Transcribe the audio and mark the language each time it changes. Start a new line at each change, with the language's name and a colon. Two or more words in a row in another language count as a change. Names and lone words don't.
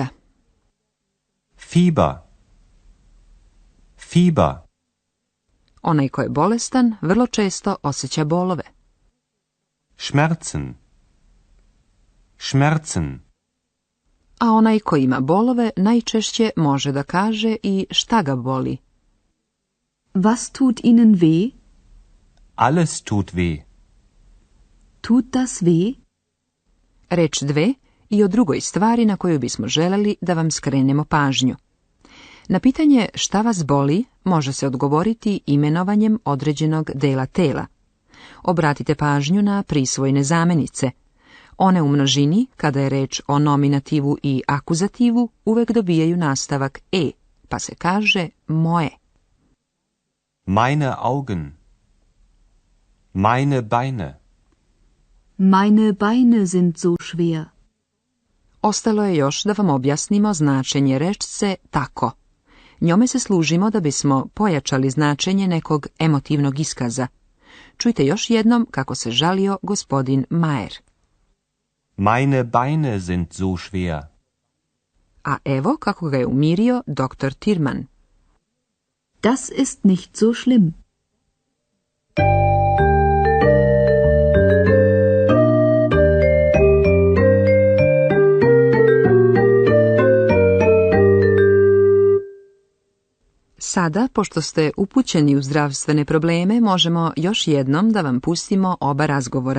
German: Fieber. Fieber.
Serbian: Onaj ko je bolestan vrlo često osjeća bolove.
German: Schmerzen. Schmerzen.
Serbian: A onaj ko ima bolove najčešće može da kaže i šta ga boli.
German: Was tut Ihnen weh? Alles tut weh. Tut das weh?
Serbian: Reč 2 i o drugoj stvari na koju bismo želeli da vam skrenemo pažnju. Na pitanje šta vas boli može se odgovoriti imenovanjem određenog dela tela. Obratite pažnju na prisvojne zamenice. One u množini, kada je reč o nominativu i akuzativu, uvek dobijaju nastavak e, pa se kaže moje.
German: Meine Augen. Meine Beine. Meine Beine sind so schwer.
Serbian: Ostalo je još da vam objasnimo značenje rečce tako. Njome se služimo da bismo pojačali značenje nekog emotivnog iskaza. Čujte još jednom kako se žalio gospodin Mayer.
German: Meine Beine sind so schwer.
Serbian: A evo kako ga je umirio doktor Tirman.
German: Das ist nicht so schlimm.
Serbian: Sada, pošto ste upućeni u zdravstvene probleme, možemo još jednom da vam pustimo oba razgovora.